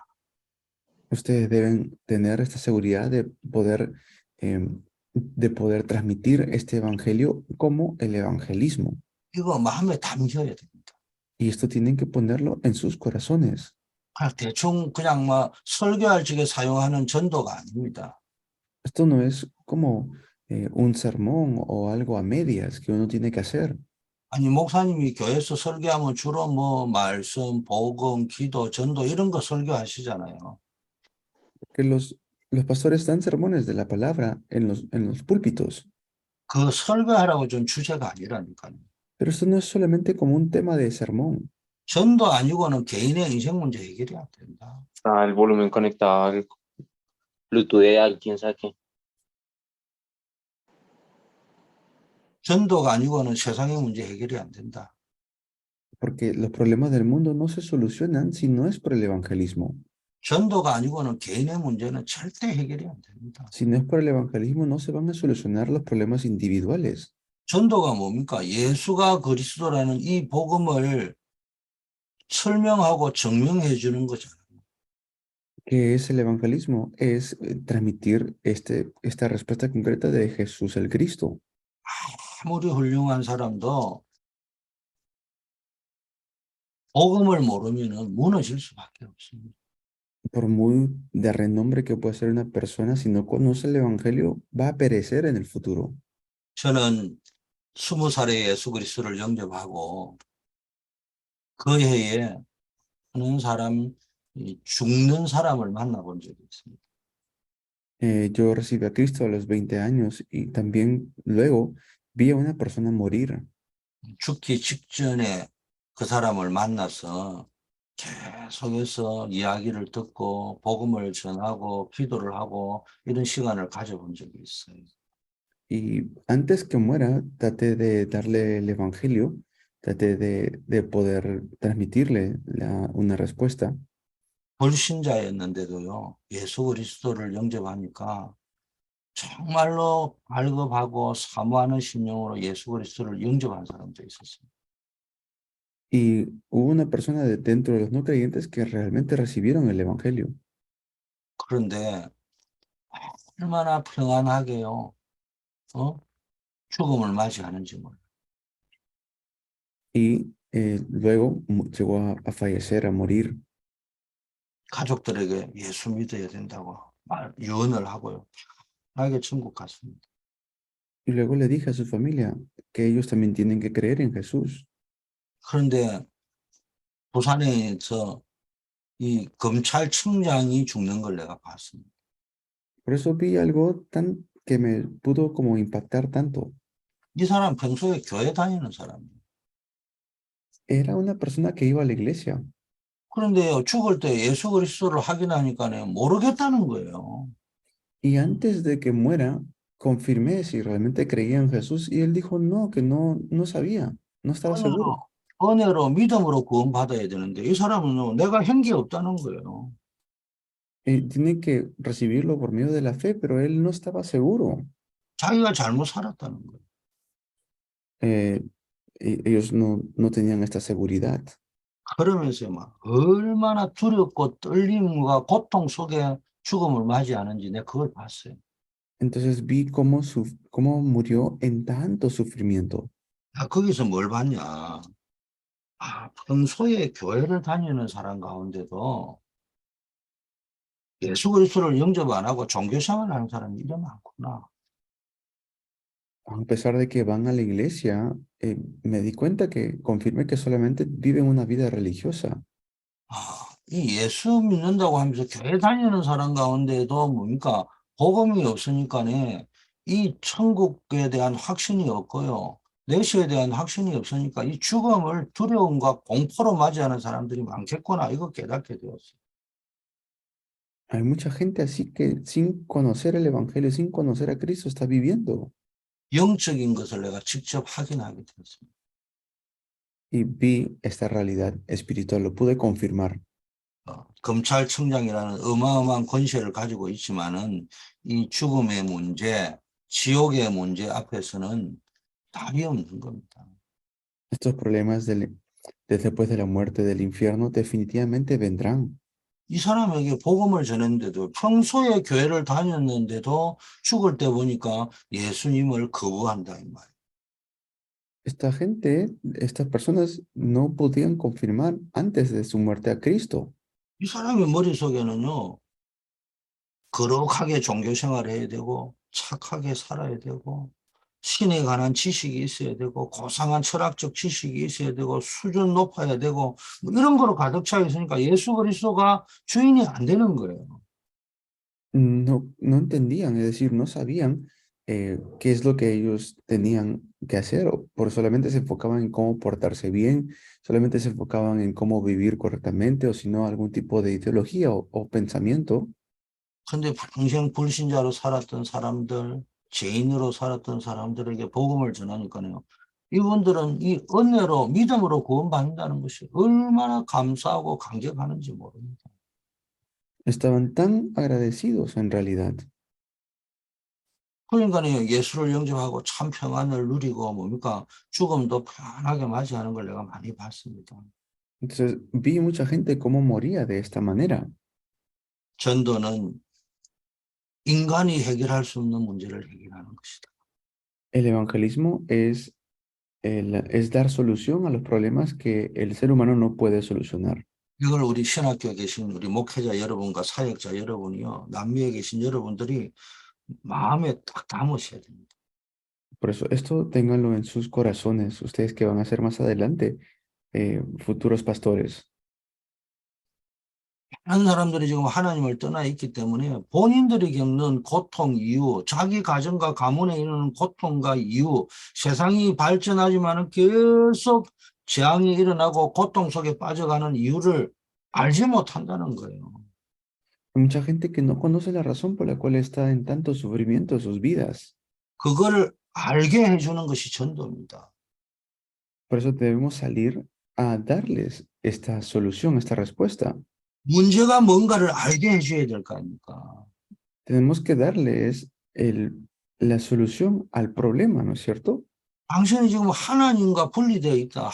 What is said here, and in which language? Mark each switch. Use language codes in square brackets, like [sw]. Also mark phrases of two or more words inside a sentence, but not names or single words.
[es] Ustedes deben tener esta seguridad de poder transmitir este evangelio como el evangelismo. [ko] 이거 마음에 담겨야 됩니다. [es] Y esto tienen que ponerlo en sus corazones. [ko] 그냥 대충 그냥 막 설교할 적에 사용하는 전도가 아닙니다. [es] Esto no es como un sermón o algo a medias que uno tiene que hacer. [ko] 아니 목사님이 교회에서 설교하면 주로 뭐 말씀, 복음, 기도, 전도 이런 거 설교하시잖아요. [es] Que los pastores dan sermones de la palabra en los púlpitos. [ko] 그 설교하라고 준 주제가 아니라니까요. [es] Pero esto no es solamente como un tema de sermón. [ko] 전도 아니고는 개인의 인생 문제 해결이 안 된다. [es] El volumen conectado al Bluetooth de alguien, sabe qué. [ko] 전도가 아니고는 세상의 문제 해결이 안 된다. [es] Porque los problemas del mundo no se solucionan si no es por el evangelismo. [ko] 전도가 아니고는 개인의 문제는 절대 해결이 안 됩니다. [es] Si no es por el evangelismo, no se van a solucionar los problemas individuales. [ko] 전도가 뭡니까? 예수가 그리스도라는 이 복음을 설명하고 증명해 주는 거잖아요. [es] ¿Qué es el evangelismo? Es transmitir esta respuesta concreta de Jesús el Cristo. [ko] 아무리 훌륭한 사람도 복음을 모르면은 무너질 수밖에 없습니다. [es] Por muy de renombre que pueda ser una persona, si no conoce el Evangelio, va a perecer en el futuro. [ko] 저는 20살에 예수 그리스도를 영접하고 그 해에 하는 사람, 이 죽는 사람을 만나본 적이 있습니다. [es] Yo recibí a Cristo a los 20 años y también luego vi a una persona morir. [ko] 죽기 직전에 그 사람을 만나서 계속해서 이야기를 듣고 복음을 전하고 기도를 하고 이런 시간을 가져본 적이 있어요. [es] Y antes que muera, traté de darle el Evangelio, traté de poder transmitirle una respuesta. [ko] 불신자였는데도요, 예수 그리스도를 영접하니까 정말로 발급하고 사모하는 심령으로 예수 그리스도를 영접한 사람도 있었어요. [es] Y hubo una persona dentro de los no creyentes que realmente recibieron el Evangelio. [ko] 그런데 얼마나 평안하게요, 죽음을 맞이하는지 몰라요. [es] Y luego llegó a fallecer, a morir. [ko] 가족들에게 예수 믿어야 된다고 유언을 하고요. 나에게 천국 갔습니다. [es] Y luego le dije a su familia que ellos también tienen que creer en Jesús. [ko] 그런데 부산에서 이 검찰청장이 죽는 걸 내가 봤습니다. [es] Por eso vi algo tan que me pudo como impactar tanto. [ko] 이 사람 평소에 교회 다니는 사람이에요. [es] Era una persona que iba a la iglesia. [ko] 그런데요, 죽을 때 예수 그리스도를 확인하니까요, 모르겠다는 거예요. [es] Y antes de que muera, confirmé si realmente creía en Jesús y él dijo no, que no sabía, no estaba seguro. [ko] 은혜로 믿음으로 구원 받아야 되는데 이 사람은 내가 한 게 없다는 거예요. [es] Tiene que recibirlo por medio de la fe, pero él no estaba seguro. [ko] 자기가 잘못 살았다는 거예요. [es] Ellos no tenían esta seguridad. [ko] 그러면서 막 얼마나 두렵고 떨림과 고통 속에 죽음을 맞이하는지 내가 그걸 봤어요. [es] Entonces vi cómo murió en tanto sufrimiento. [ko] 거기서 뭘 봤냐? 평소에 교회를 다니는 사람 가운데도 예수 그리스도를 영접 안 하고 종교 생활하는 사람이 이래 많구나. [es] A pesar de que van a la iglesia, me di cuenta que confirmé que solamente viven una vida religiosa. [ko] 이 예수 믿는다고 하면서 교회 다니는 사람 가운데도 뭡니까? 복음이 없으니까네 이 천국에 대한 확신이 없고요. 내시에 대한 확신이 없으니까 이 죽음을 두려움과 공포로 맞이하는 사람들이 많겠구나. 이거 깨닫게 되었어요. [es] Hay mucha gente así que sin conocer el Evangelio, sin conocer a Cristo, está viviendo. [ko] 영적인 것을 내가 직접 확인하게 되었습니다. [es] Y vi esta realidad espiritual, lo pude confirmar. [ko] 검찰청장이라는 어마어마한 권세를 가지고 있지만은 이 죽음의 문제, 지옥의 문제 앞에서는 답이 없는 겁니다. [es] Estos problemas después de la muerte del infierno definitivamente vendrán. [ko] 이 사람에게 복음을 전했는데도 평소에 교회를 다녔는데도 죽을 때 보니까 예수님을 거부한다 이 말이에요. [es] Estas personas no podían confirmar antes de su muerte a Cristo. [ko] 이 사람의 머릿속에는요, 거룩하게 종교 생활을 해야 되고 착하게 살아야 되고 신에 관한 지식이 있어야 되고 고상한 철학적 지식이 있어야 되고 수준 높아야 되고 뭐 이런 거로 가득 차 있으니까 예수 그리스도가 주인이 안 되는 거예요. [es] No entendían, es decir, no sabían qué es lo que ellos tenían que hacer, por solamente se enfocaban en cómo portarse bien, solamente se enfocaban en cómo vivir correctamente, o si no, algún tipo de ideología o pensamiento. [ko] 근데 평생 불신자로 살았던 사람들, 죄인으로 살았던 사람들에게 복음을 전하니까요. 이분들은 이 은혜로 믿음으로 구원받는다는 것이 얼마나 감사하고 감격하는지 모릅니다. [es] Estaban tan agradecidos en realidad. [ko] 그러니까요, 예수를 영접하고 참 평안을 누리고 뭡니까? 죽음도 편하게 맞이하는 걸 내가 많이 봤습니다. [es] Entonces vi mucha gente cómo moría de esta manera. [ko] 전도는 인간이 해결할 수 없는 문제를 해결하는 것이다. [es] El evangelismo es es dar solución a los problemas que el ser humano no puede solucionar. [ko] 이걸 우리 신학교에 계신 우리 목회자 여러분과 사역자 여러분이요, 남미에 계신 여러분들이 마음에 딱 담으셔야 됩니다. [es] Por eso, esto ténganlo en sus corazones, ustedes que van a ser más adelante futuros pastores. [ko] 많은 사람들이 지금 하나님을 떠나 있기 때문에 본인들이 겪는 고통 이유, 자기 가정과 가문에 이르는 고통과 이유, 세상이 발전하지만은 계속 재앙이 일어나고 고통 속에 빠져가는 이유를 알지 못한다는 거예요. [es] Hay mucha gente que no conoce la razón por la cual está en tanto sufrimiento de sus vidas. [ko] 그거를 알게 해주는 것이 전도입니다. [es] Por eso debemos salir a darles esta solución, esta respuesta. [ko] 문제가 뭔가를 알게 해줘야 될 거 아닙니까? [es] Tenemos que darles la solución al problema, ¿no es cierto? [ko] 당신이 지금 하나님과 분리되어 있다.